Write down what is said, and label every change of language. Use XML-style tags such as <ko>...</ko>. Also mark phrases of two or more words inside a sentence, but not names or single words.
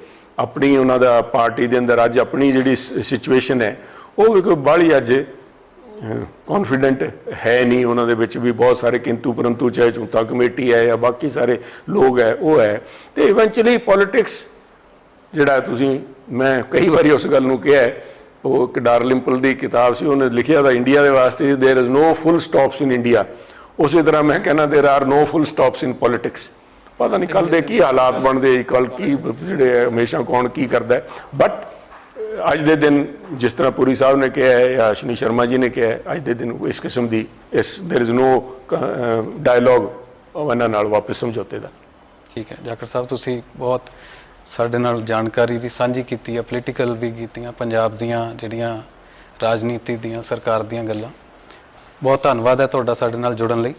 <pa>ਆਪਣੀ ਉਹਨਾਂ ਦਾ ਪਾਰਟੀ ਦੇ ਅੰਦਰ ਅੱਜ ਆਪਣੀ ਜਿਹੜੀ ਸਿਚੁਏਸ਼ਨ ਹੈ, ਉਹ ਵੀ ਕੋਈ ਬਾਹਲੀ ਅੱਜ ਕੌਨਫੀਡੈਂਟ ਹੈ ਨਹੀਂ, ਉਹਨਾਂ ਦੇ ਵਿੱਚ ਵੀ ਬਹੁਤ ਸਾਰੇ ਕਿੰਤੂ ਪਰੰਤੂ, ਚਾਹੇ ਚੌਥਾ ਕਮੇਟੀ ਹੈ ਜਾਂ ਬਾਕੀ ਸਾਰੇ ਲੋਕ ਹੈ, ਉਹ ਹੈ। ਤੇ</pa> <en>eventually politics</en> <pa>ਜਿਹੜਾ ਤੁਸੀਂ, ਮੈਂ ਕਈ ਵਾਰੀ ਉਸ ਗੱਲ ਨੂੰ ਕਿਹਾ ਹੈ ਉਹ ਇੱਕ ਡਾਰਲਿੰਪਲ ਦੀ ਕਿਤਾਬ ਸੀ, ਉਹਨੇ ਲਿਖਿਆ ਤਾਂ ਇੰਡੀਆ ਦੇ ਵਾਸਤੇ</pa> <en>there is no full stops in India.</en> <pa>ਉਸੇ ਤਰ੍ਹਾਂ ਮੈਂ ਕਹਿੰਦਾ</pa> <en>there are no full stops in politics.</en> <pa>ਪਤਾ ਨਹੀਂ ਕੱਲ੍ਹ ਦੇ ਕੀ ਹਾਲਾਤ ਬਣਦੇ, ਕੱਲ੍ਹ ਕੀ ਜਿਹੜੇ ਹਮੇਸ਼ਾ ਕੌਣ ਕੀ ਕਰਦਾ। ਬਟ ਅੱਜ ਦੇ ਦਿਨ ਜਿਸ ਤਰ੍ਹਾਂ ਪੁਰੀ ਸਾਹਿਬ ਨੇ ਕਿਹਾ ਹੈ ਜਾਂ ਅਸ਼ਨੀ ਸ਼ਰਮਾ ਜੀ ਨੇ ਕਿਹਾ ਹੈ, ਅੱਜ ਦੇ ਦਿਨ ਇਸ ਕਿਸਮ ਦੀ</pa> <en>there is no dialogue</en> <pa>ਉਹਨਾਂ ਨਾਲ ਵਾਪਸ ਸਮਝੌਤੇ ਦਾ। ਠੀਕ ਹੈ ਜਾਖੜ ਸਾਹਿਬ, ਤੁਸੀਂ ਬਹੁਤ ਸਾਡੇ ਨਾਲ ਜਾਣਕਾਰੀ ਵੀ ਸਾਂਝੀ ਕੀਤੀ ਹੈ, ਪੋਲੀਟੀਕਲ ਵੀ ਕੀਤੀਆਂ, ਪੰਜਾਬ ਦੀਆਂ ਜਿਹੜੀਆਂ ਰਾਜਨੀਤੀ ਦੀਆਂ ਸਰਕਾਰ ਦੀਆਂ ਗੱਲਾਂ। ਬਹੁਤ ਧੰਨਵਾਦ ਹੈ ਤੁਹਾਡਾ ਸਾਡੇ ਨਾਲ ਜੁੜਨ ਲਈ।</pa>